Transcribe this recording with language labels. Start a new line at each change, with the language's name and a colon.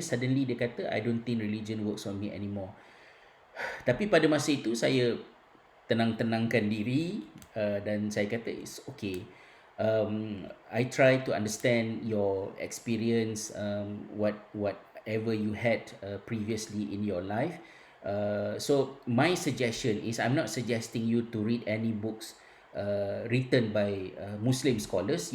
English: Suddenly
Malay: dia kata,
English: I don't think religion works on me anymore.
Malay: Tapi pada masa itu saya tenangkan diri, dan saya kata
English: it's okay. I try to understand your experience, whatever you had previously in your life. So my suggestion is, I'm not suggesting you to read any books written by Muslim scholars.